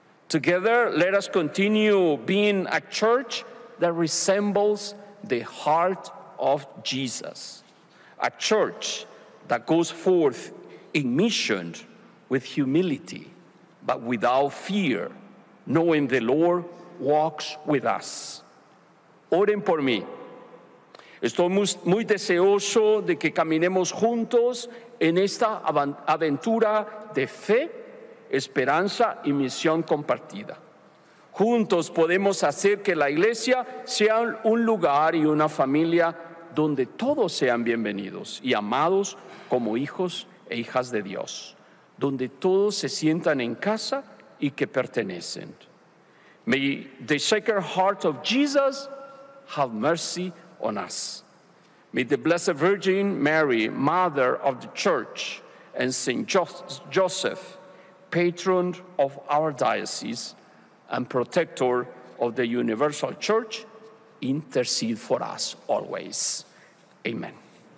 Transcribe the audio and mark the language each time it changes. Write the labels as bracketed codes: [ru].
[en] Together, let us continue being a church that resembles the heart of Jesus, a church that goes forth in mission with humility, but without fear, knowing the Lord walks with us. [es] Oren por mí. Estoy muy deseoso de que caminemos juntos en esta aventura de fe, esperanza y misión compartida. Juntos podemos hacer que la iglesia sea un lugar y una familia donde todos sean bienvenidos y amados como hijos e hijas de Dios, donde todos se sientan en casa y que pertenecen. [en] May the Sacred Heart of Jesus have mercy on us. May the Blessed Virgin Mary, Mother of the Church, and Saint Joseph, patron of our diocese and protector of the Universal Church, intercede for us always. Amen.